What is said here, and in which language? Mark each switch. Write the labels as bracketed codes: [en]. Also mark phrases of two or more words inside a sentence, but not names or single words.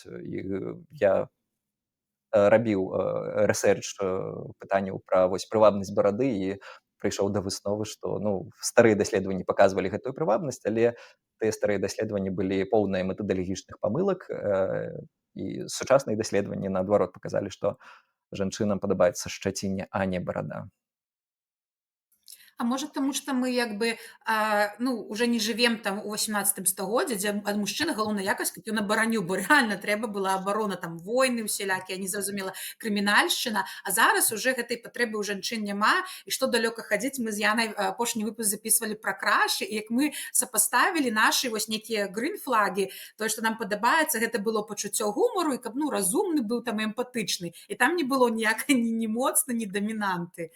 [be] І я рабіў рэсэрч пытанняў пра вось прывабнасць барады і прыйшоў да высновы, што старыя даследаванні паказвалі гэтую прывабнасць, але тыя старыя даследаванні былі поўныя метадалагічных памылак, і сучасныя даследаванні, наадварот, паказалі, што жанчынам падабаецца шчацінне, а не барада. [ru] А может, потому что мы [be] як бы [ru] уже не живем там [be] у 18 стагоддзі, дзе ад мужчыны галоўная якасць, каб ён абараніў, бо рэальна трэба была абарона, там войны усялякія, незразумела, крымінальшчына, а зараз уже гэтай патрэбы ў жанчын няма, і што далёка хадзіць, мы з Янай апошні выпуск записывалі пра крашы, і як мы сапаставілі нашы вось нейкія грын-флагі, тое, што нам падабаецца, гэта было пачуццё гумару, і каб разумны быў там эмпатычны, і там не было ніякай ні моцна, ні дамінанты.